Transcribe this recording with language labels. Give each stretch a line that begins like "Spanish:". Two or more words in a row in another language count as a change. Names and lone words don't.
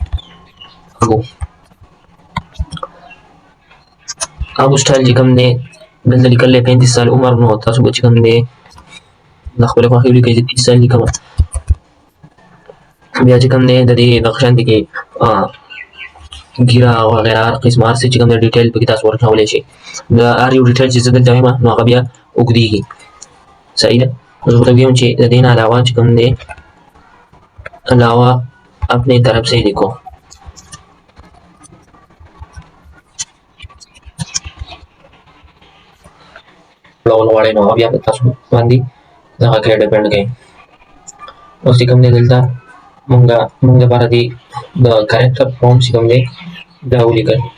Pashto: ابو سټایل چې کوم دی دلته لیکل دی 35 سال عمر نو تاسو به چې کوم دی د خپلې خوښې ولیکئ چې 30 سال لیکم بیا چې کوم دی د دې دغه شانتي کې ګیره وغیره هر قسم هر څه چې کوم دی ډیټیل پکې تاسو ورکولی شئ د هر یو ډیټیل چې زه دلته وایم نو هغه بیا اوږدېږي صحیح ده زه ورته ویم چې د دې نه علاوه چې کوم دی علاوه
Urdu: اپنی طرف سے لکھو
Pashto: لون غواړئ نو بیا په تاسو باندې دغه کې ډیپینډ کوي اوس چې کوم دی دلته مونږ دپاره دی د کریکټر فارم چې کوم دی دا ولیکل